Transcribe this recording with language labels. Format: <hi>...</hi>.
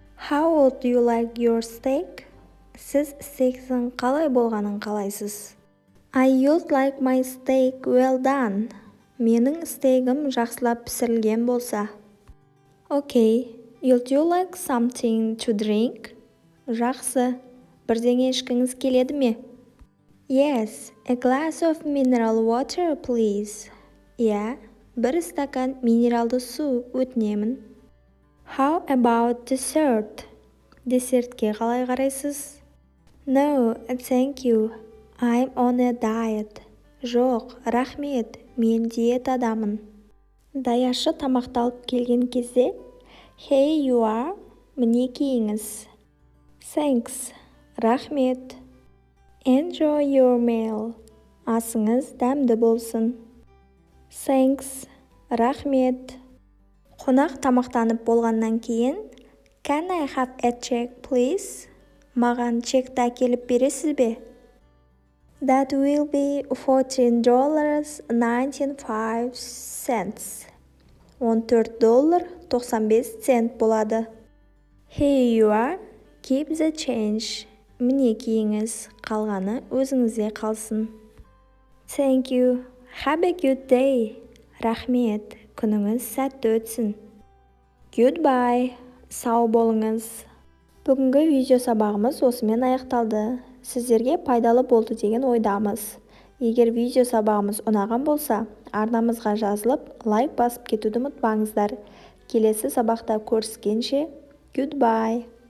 <en>How would you like your steak?</en> <kk>Сіз стейктің қалай болғанын қалайсыз?</kk> <en>I would like my steak well done.</en> <kk>Менің стейгім жақсылап пісірілген болса.</kk> <en>Okay, would you like something to drink?</en> <kk>Жақсы, бірдеңе ішкіңіз келеді ме?</kk> <en>Yes, a glass of mineral water, please.</en> <kk>Иә, бір стакан минералды су өтінемін.</kk> <en>How about dessert?</en> <kk>Десертке қалай қарайсыз?</kk> <en>No, thank you. I'm on a diet.</en> <kk>Жоқ, рахмет, мен диетадамын. Даяшы тамақты алып келген кезде,</kk> <en>Hey, you are,</en> <kk>міне киіңіз.</kk> <en>Thanks,</en> <kk>рахмет.</kk> <en>Enjoy your meal.</en> <kk>Асыңыз дәмді болсын.</kk> <en>Thanks,</en> <kk>рахмет. Қонақ тамақтанып болғаннан кейін,</kk> <en>Can I have a check, please?</en> <kk>Маған чекті әкеліп бересіз бе?</kk> <en>That will be $14.95.</en> <kk>$14.95 болады.</kk> <en>Here you are, keep the change.</en> <kk>Міне киіңіз, қалғаны өзіңізде қалсын.</kk> <en>Thank you, have a good day.</en> <kk>Рахмет, күніңіз сәтті өтсін.</kk> <en>Goodbye,</en> <kk>сау болыңыз. Бүгінгі видео сабағымыз осымен аяқталды. Сіздерге пайдалы болды деген ойдамыз. Егер видео сабағымыз ұнаған болса, арнамызға жазылып, лайк басып кетуді ұмытпаңыздар. Келесі сабақта көріскенше,</kk> <en>goodbye.</en>